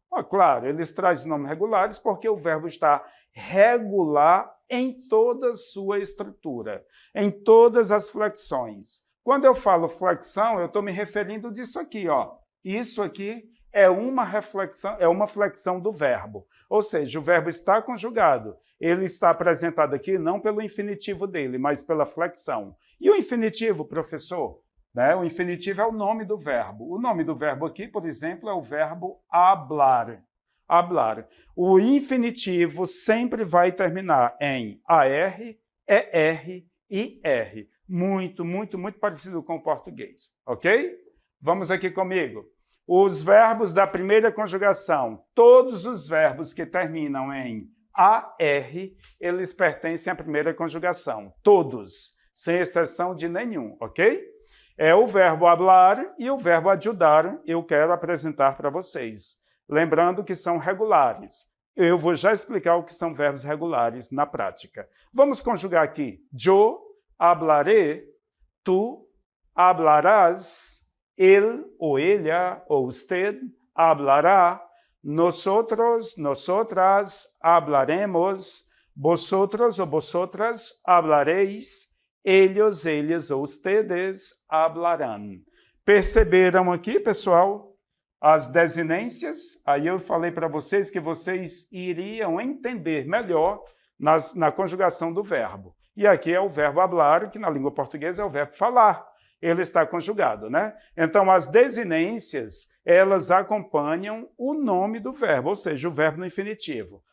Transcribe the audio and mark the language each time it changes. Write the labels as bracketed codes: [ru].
[pt] Claro, eles trazem nome regulares porque o verbo está regular em toda a sua estrutura, em todas as flexões. Quando eu falo flexão, eu estou me referindo disso aqui, ó. Isso aqui é uma flexão do verbo. Ou seja, o verbo está conjugado. Ele está apresentado aqui não pelo infinitivo dele, mas pela flexão. E o infinitivo, professor? Né? O infinitivo é o nome do verbo. O nome do verbo aqui, por exemplo, é o verbo hablar. Hablar. O infinitivo sempre vai terminar em AR, ER e R. Muito, muito, muito parecido com o português. Ok? Vamos aqui comigo. Os verbos da primeira conjugação, todos os verbos que terminam em AR, eles pertencem à primeira conjugação. Todos, sem exceção de nenhum, ok? É o verbo hablar e o verbo ajudar, eu quero apresentar para vocês. Lembrando que são regulares. Eu vou já explicar o que são verbos regulares na prática. Vamos conjugar aqui. [es] Yo hablaré, tu hablarás, él ou ella ou usted hablará, nosotros, nosotras hablaremos, vosotros ou vosotras hablaréis, ellos, ellas ou ustedes hablarán. [pt] Perceberam aqui, pessoal, as desinências? Aí eu falei para vocês que vocês iriam entender melhor na conjugação do verbo. E aqui é o verbo hablar, que na língua portuguesa é o verbo falar. Ele está conjugado, né? Então, as desinências, elas acompanham o nome do verbo, ou seja, o verbo no infinitivo.